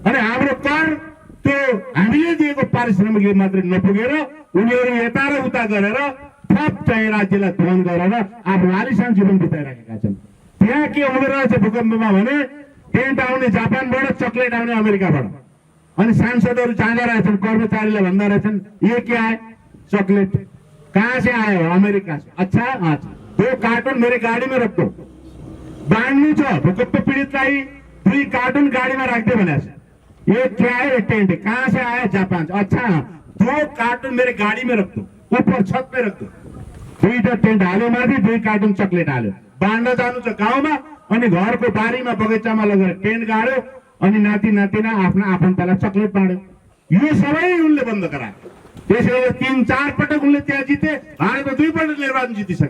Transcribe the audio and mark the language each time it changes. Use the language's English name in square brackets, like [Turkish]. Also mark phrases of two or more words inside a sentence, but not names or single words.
[Nepali] अनि हाम्रो कर त्यो हामीले दिएको पारिश्रमिक मात्रै नपुगेर उनीहरू यता र उता गरेर थप चाहिँ राज्यलाई धन गरेर आफ्नो आलिशान जीवन बिताइराखेका छन्। त्यहाँ के हुँदो रहेछ भूकम्पमा भने टेन्ट आउने जापानबाट, चकलेट आउने अमेरिकाबाट। अनि सांसदहरू जाँदा रहेछन्, कर्मचारीलाई भन्दा रहेछन् [Hindi] ये क्या है चॉकलेट, कहाँ से आए हो? अमेरिका से। अच्छा हाँ, 2 कार्टून मेरे गाड़ी में रख दो। [Nepali] बांधनी छ भूकंप पीड़ितलाई [Hindi] 2 कार्टून गाड़ी में रख दे भने ये क्या है टेंट, कहाँ से आया? जापान से। अच्छा 2 कार्टून मेरे गाड़ी में रख दो, ऊपर छत पे रख दो। [Nepali] 2 टेंट हाल्यो माथि, 2 कार्टून चकलेट हाल्यो। बाँड्न जानु छ गाउँमा अनि घरको बारीमा बगैँचामा लगेर टेन्ट गाड्यो अनि नाति नातिना आफ्ना आफन्तलाई चकलेट बाँड्यो। यो सबै उनले बन्द गराए। त्यसैले 3-4 पटक उनले त्यहाँ जिते, भारतमा 2 पटक निर्वाचन जितिसके।